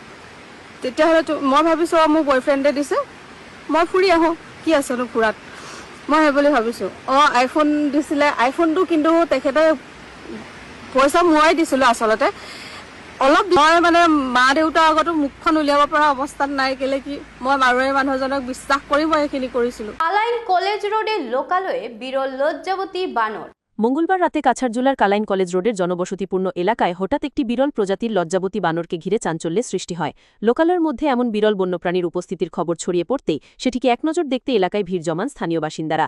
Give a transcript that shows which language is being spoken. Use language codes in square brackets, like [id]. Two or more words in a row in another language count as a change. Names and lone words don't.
[as] তেতিয়াহ'লে মই ভাবিছোঁ মোৰ বয়ফ্ৰেণ্ডে দিছে, মই ফুৰি আহোঁ, কি আছেনো ফুৰাত। মই সেই বুলি ভাবিছোঁ। আইফোন দিছিলে, আইফোনটো কিন্তু তেখেতে পইচা ময়ে দিছিলোঁ আচলতে। অলপ মই মানে মা দেউতাৰ আগতো মুখখন উলিয়াব পৰা অৱস্থাত নাই, কেলে কি মই মাৰোৱাৰী মানুহজনক বিশ্বাস কৰি মই এইখিনি কৰিছিলোঁ। [bn] কালাইন কলেজ রোডে লোকালয়ে বিরল লজ্জাবতী বানর। মঙ্গলবার রাতে কাছাড়জোলার কালাইন কলেজ রোডের জনবসতিপূর্ণ এলাকায় হঠাৎ একটি বিরল প্রজাতির লজ্জাবতী বানরকে ঘিরে চাঞ্চল্যের সৃষ্টি হয়। লোকালয়ের মধ্যে এমন বিরল বন্যপ্রাণীর উপস্থিতির খবর ছড়িয়ে পড়তেই সেটিকে একনজর দেখতে এলাকায় ভিড় জমান স্থানীয় বাসিন্দারা।